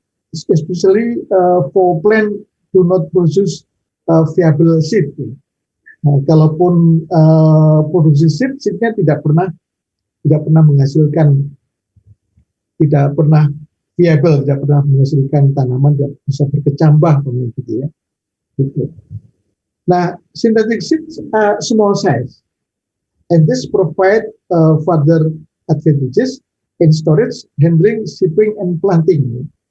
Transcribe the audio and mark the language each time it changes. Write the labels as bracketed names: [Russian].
[English] Especially for plant do not produce viable seed. [Indonesian] Kalaupun produksi seednya tidak pernah menghasilkan, tidak pernah viable, tidak pernah menghasilkan tanaman, tidak bisa berkecambah gitu ya. Gitu. Nah, [English] synthetic seeds are small size. and this provide further advantages in storage, handling, shipping, and planting.